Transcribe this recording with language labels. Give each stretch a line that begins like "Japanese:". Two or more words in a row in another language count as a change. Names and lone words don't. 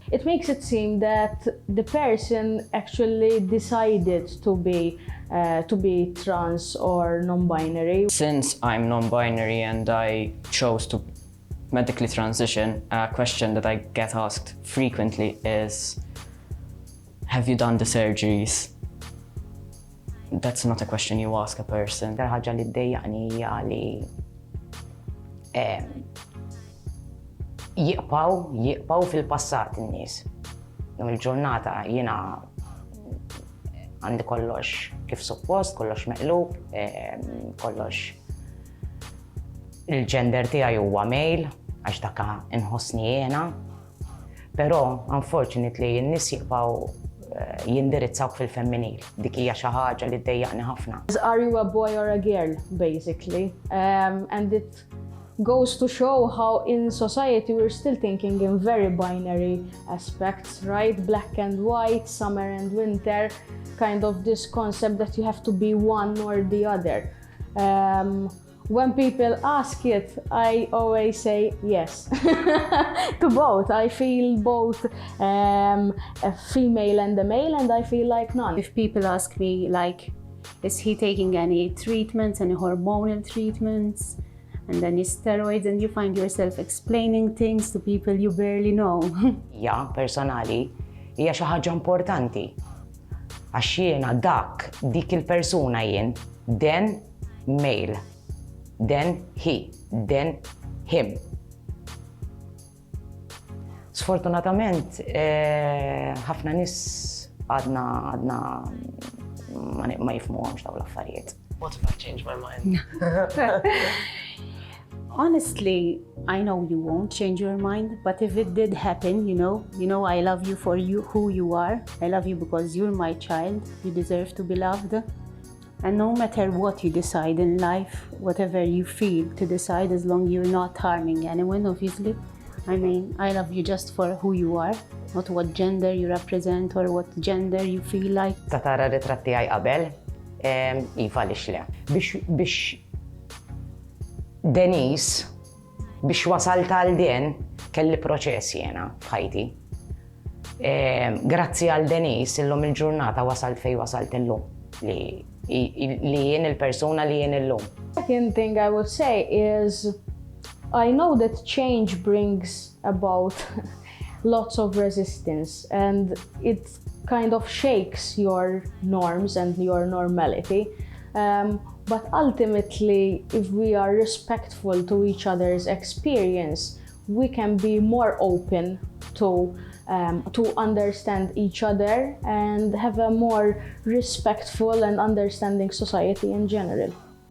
English: It makes it seem that the person actually decided to be trans or non-binary. Since I'm non-binary and I chose to medically transition, a question that I get asked frequently is, have you done the surgeries? That's not a question you ask a person.
Maltese: Ħaġa li ddejjaqni hija li jiqpaw fil-passat in-nies. Lum il-ġurnata jiena għandi kollox kif suppost, kollox meqlub, kollox il-gender tiegħi huwa male għax dak inħossni jiena. Però unfortunately in-nies jiqpaw jindirizzawk fil-femminil. Dik hija xi ħaġa li ddejjaqni ħafna.
English: Are you a boy or a girl, basically? And it goes to show how in society we're still thinking in very binary aspects, right? Black and white, summer and winter, kind of this concept that you have to be one or the other. When people ask it, I always say yes to both. I feel both a female and a male, and I feel like none. If people ask me, like, is he taking any treatments, any hormonal treatments, and any steroids, and you find yourself explaining things to people you barely know.
Maltese: Ja, personali, hija xi ħaġa importanti. Għax jiena dik il-persuna jien,
English: then male, then he, then him.
Maltese: Sfortunatament, ħafna nies għadna ma jifhmuhomx dawn l-affarijiet.
English: What if I change my mind? Honestly, I know you won't change your mind, but if it did happen, you know I love you for who you are. I love you because you're my child. You deserve to be loved. And no matter what you decide in life, whatever you feel to decide, as long as you're not harming anyone, obviously. I mean, I love you just for who you are, not what gender you represent or what gender you feel like.
Maltese: Ta' tara ritratti għaj qabel, iva li xle. Biex Denise, biex wasalt għal den, kelli proċess jena f'ħajti. Grazzi għal Denise, illum il-ġurnata wasalt fej wasalt illum. Li jien il-persona li jien illum.
English: Second thing I would say is, I know that change brings about lots of resistance and it kind of shakes your norms and your normality. But ultimately, if we are respectful to each other's experience, we can be more open to understand each other and have a more respectful and understanding society in general.